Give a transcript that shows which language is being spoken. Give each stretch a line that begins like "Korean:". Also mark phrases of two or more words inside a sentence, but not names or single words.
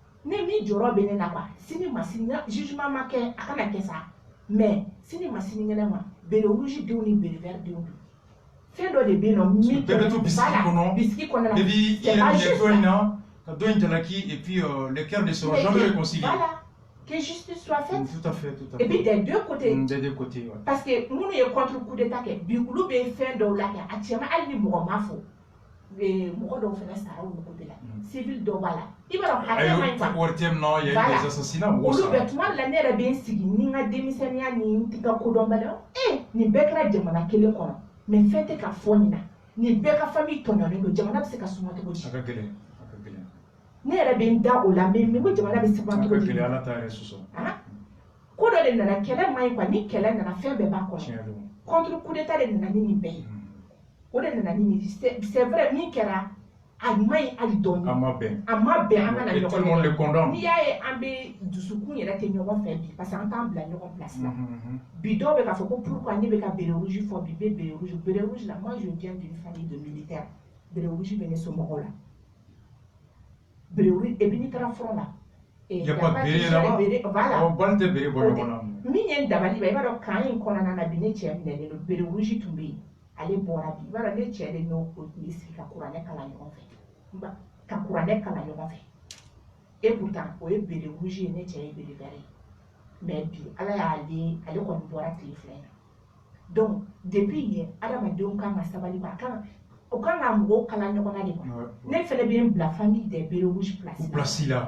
Bambara: ne mi jɔrɔ bɛ ne na quoi sini ma sini jugement ma kɛ a kana kɛ sa mais sini ma sini ŋɛnɛ ma
French: bere rouge
Bambara: denw ni
French: bere vert
Bambara: denw don fɛn dɔ de bɛ yen nɔ min bɛɛ bɛ to biscuit kɔnɔ
French: et puis il y a des
Bambara: dɔ in na ka dɔ in jalaki
French: et puis les cœurs ne seront jamais réconciliés. Voilà, que justice soit faite. Tout à fait, tout à fait. Et puis des deux côtés. Des deux côtés, ouais. Parce que nous est contre coup d'état que
Bambara: bi olu bɛ fɛn dɔw la kɛ actuellement hali ni mɔgɔ ma fɔ mɔgɔ dɔw fana sara olu côté la civil dɔw b'a la i b'a dɔn hakɛ man ɲi quoi. Wari tɛ
French: non, il y a eu des assassinats mɔgɔw
Bambara: sara. sara. Olu bɛ tuma dɔ la ne yɛrɛ bɛ n sigi ni n ka denmisɛnninya ni n ka kodɔnbaliya nin bɛɛ kɛra jamana kelen kɔnɔ mais fɛn tɛ ka fɔ nin na nin bɛɛ ka famille tɔɲɔnnen don jamana bɛ se ka suma cogo di. A ka gɛlɛn. Ne yɛrɛ bɛ n da o la mais ko jamana bɛ suma cogo di. A ka gɛlɛn Ala ta yɛrɛ sɔsɔ. Ko dɔ de nana kɛlɛ man ɲi quoi ni kɛlɛ nana fɛn bɛɛ b'a kɔnɔ
French: contre coup d'état
Bambara: de nana ni nin bɛɛ ye o de nana ni nin
French: c'est vrai
Bambara: min kɛra a man ɲi hali dɔɔni a ma bɛn an ka na ɲɔgɔn fɛ n'i y'a ye an bɛ dusukun yɛrɛ tɛ ɲɔgɔn fɛ bi
French: parce que
Bambara: an t'an bila ɲɔgɔn place la bi dɔw bɛ k'a fɔ ko pourquoi ne bɛ ka
French: bere rouge
Bambara: fɔ bi bɛ
French: bere rouge
Bambara: la
French: moi je viens d'une famille de militaires bere rouge
Bambara: bɛ ne somɔgɔw la
French: bere rouge et puis
Bambara: n'i taara front la.
French: Il n'y a pas de béré là-bas. Voilà. On parle de béré, voilà.
Bambara: Min ye dabali ba i b'a dɔn kan in kɔnɔna na bi ne cɛ minɛlen don
French: bere rouge
Bambara: tun bɛ yen ale bɔra bi i b'a dɔn ne cɛ de n'o tun bɛ sigi ka kuranɛ kalan ɲɔgɔn fɛ ka kuranɛ kalan ɲɔgɔn fɛ
French: et pourtant
Bambara: o ye
French: bere rouge
Bambara: ye ne cɛ ye
French: bere vert
Bambara: ye mais bi ala y'ale ale kɔni bɔra tile fila in na
French: donc depuis
Bambara: yen adamadenw kan ka sabali ba o kan ka mɔgɔw kalan ɲɔgɔn na de quoi ne fɛnɛ bɛ n bila
French: famille des bere rouge
Bambara: place la.